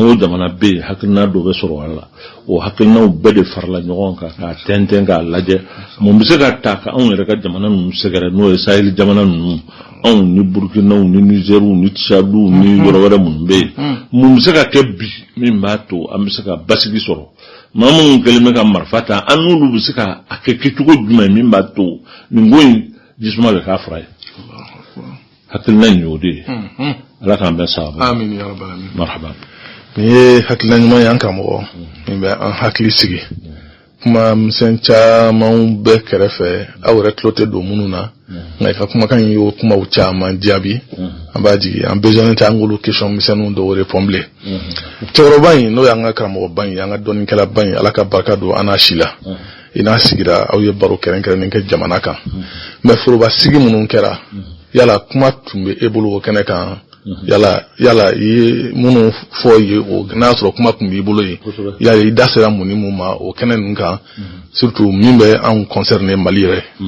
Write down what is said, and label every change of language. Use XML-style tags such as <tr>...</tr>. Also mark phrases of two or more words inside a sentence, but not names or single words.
<bm>o jamana bɛ yen hakilina dɔ bɛ sɔrɔ a la o hakilinaw bɛɛ de farala ɲɔgɔn kan k'a tɛntɛn k'a lajɛ mun bɛ se ka ta ka anw yɛrɛ ka jamana ninnu sɛgɛrɛ n'o ye Sahel jamana ninnu anw ni Burkinaw ni Nizeriw ni Tchadiw ni yɔrɔ wɛrɛ minnu bɛ yen mun bɛ se ka kɛ bi min b'a to an bɛ se ka basigi sɔrɔ maa minnu kɛlen bɛ ka marifa ta an n'olu bɛ se ka a kɛ kɛcogo jumɛn min b'a to nin ko in jisuma bɛ k'a fara ye hakilina in y'o de ye ala k'an bɛn sababa</bm> <ar>amin ya rabbal alamin</ar> <bm>marhaba ni ye hakilina ɲuman ye an karamɔgɔ min bɛ an hakili sigi kuma misɛn caman bɛɛ kɛrɛfɛ aw yɛrɛ tulo tɛ don minnu na nka i ka kumakan in y'o kumaw caman jaabi an b'a jigi an besoin tɛ an k'olu question misɛnninw dɔw répond bilen cɛkɔrɔba in n'o y'an ka karamɔgɔba in an ka dɔnnikɛlaba in ala ka barika don an n'a si la i n'a sigira aw ye baro kɛrɛnkɛrɛnnen kɛ jamana kan mais foroba sigi minnu kɛra yala kuma tun bɛ e bolo o kɛnɛ kan yala i ye minnu fɔ ye o n'a sɔrɔ kuma tun b'i bolo ye yala i da sera mun ni mun ma o kɛnɛ ninnu kan surtout min bɛ anw concerné Mali yɛrɛ</bm>